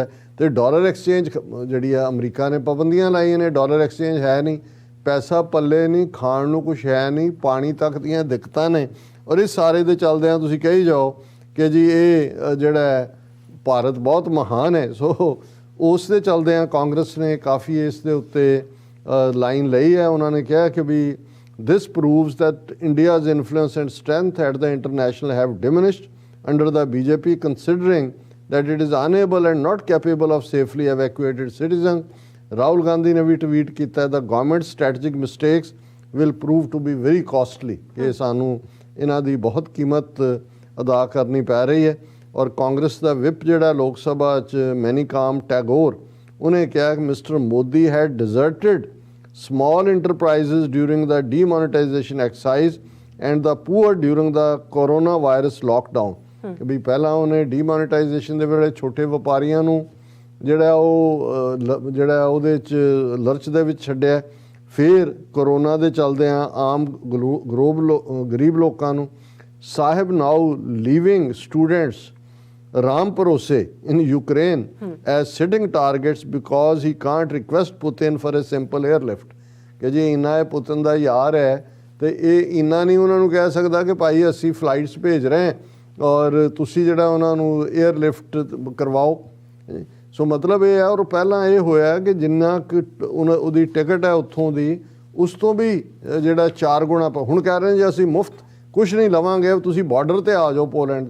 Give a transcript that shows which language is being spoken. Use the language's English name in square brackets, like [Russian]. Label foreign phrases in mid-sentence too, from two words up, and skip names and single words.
[Punjabi] ਅਤੇ [English] dollar exchange [Punjabi] ਜਿਹੜੀ ਆ ਅਮਰੀਕਾ ਨੇ ਪਾਬੰਦੀਆਂ ਲਾਈਆਂ ਨੇ, [English] dollar exchange [Punjabi] ਹੈ ਨਹੀਂ, ਪੈਸਾ ਪੱਲੇ ਨਹੀਂ, ਖਾਣ ਨੂੰ ਕੁਛ ਹੈ ਨਹੀਂ, ਪਾਣੀ ਤੱਕ ਦੀਆਂ ਦਿੱਕਤਾਂ ਨੇ। ਔਰ ਇਸ ਸਾਰੇ ਦੇ ਚੱਲਦਿਆਂ ਤੁਸੀਂ ਕਹੀ ਜਾਓ ਕਿ ਜੀ ਇਹ ਜਿਹੜਾ ਹੈ ਭਾਰਤ ਬਹੁਤ ਮਹਾਨ ਹੈ। ਸੋ ਉਸ ਦੇ ਚੱਲਦਿਆਂ ਕਾਂਗਰਸ ਨੇ ਕਾਫੀ ਇਸ ਦੇ ਉੱਤੇ ਲਾਈਨ ਲਈ ਹੈ। ਉਹਨਾਂ ਨੇ ਕਿਹਾ ਕਿ ਵੀ [English] this proves that India's influence and strength at the international have diminished under the BJP, considering that it is unable and not capable of safely evacuated citizens. Rahul Gandhi [Hindi] ने भी [English] tweet ਕੀਤਾ the government's strategic mistakes will prove to be very costly. [Punjabi] ਇਹ ਸਾਨੂੰ ਇਹਨਾਂ ਦੀ ਬਹੁਤ ਕੀਮਤ ਅਦਾ ਕਰਨੀ ਪੈ ਰਹੀ ਹੈ। ਔਰ ਕਾਂਗਰਸ ਦਾ ਵਿਪ ਜਿਹੜਾ ਲੋਕ ਸਭਾ 'ਚ ਮੈਨੀਕਾਮ ਟੈਗੋਰ, ਉਹਨੇ ਕਿਹਾ ਕਿ [English] Mister Modi had deserted small enterprises during the demonetization exercise and the poor during the coronavirus lockdown। [Punjabi] ਕਿ ਵੀ ਪਹਿਲਾਂ ਉਹਨੇ ਡੀਮੋਨੇਟਾਈਜੇਸ਼ਨ ਦੇ ਵੇਲੇ ਛੋਟੇ ਵਪਾਰੀਆਂ ਨੂੰ ਜਿਹੜਾ ਉਹ ਜਿਹੜਾ ਉਹਦੇ 'ਚ ਲਰਚ ਦੇ ਵਿੱਚ ਛੱਡਿਆ, ਫਿਰ ਕਰੋਨਾ ਦੇ ਚੱਲਦਿਆਂ ਆਮ ਗਰੀਬ ਲੋਕਾਂ ਨੂੰ। [English] ਸਾਹਿਬ now leaving students Ram Parose in Ukraine as sitting targets because he can't request Putin for a simple airlift। [Punjabi] ਕਿ ਜੇ ਇੰਨਾ ਇਹ ਪੁਤਨ ਦਾ ਯਾਰ ਹੈ ਤੇ ਇਹ ਇੰਨਾ ਨਹੀਂ ਉਹਨਾਂ ਨੂੰ ਕਹਿ ਸਕਦਾ ਕਿ ਭਾਈ ਅਸੀਂ ਫਲਾਈਟਸ ਭੇਜ ਰਹੇ ਹਾਂ ਔਰ ਤੁਸੀਂ ਜਿਹੜਾ ਉਹਨਾਂ ਨੂੰ 에ਅਰਲਿਫਟ ਕਰਵਾਓ। ਸੋ ਮਤਲਬ ਇਹ ਹੈ। ਔਰ ਪਹਿਲਾਂ ਇਹ ਹੋਇਆ ਕਿ ਜਿੰਨਾ ਕਿ ਉਹਦੀ ਟਿਕਟ ਹੈ ਉੱਥੋਂ ਦੀ, ਉਸ ਤੋਂ ਵੀ ਜਿਹੜਾ 4 ਗੁਣਾ ਹੁਣ ਕਹਿ ਰਹੇ ਨੇ ਜੇ ਅਸੀਂ ਮੁਫਤ ਕੁਛ ਨਹੀਂ ਲਵਾਂਗੇ, ਤੁਸੀਂ ਬਾਰਡਰ 'ਤੇ ਆ ਜਾਓ ਪੋਲੈਂਡ।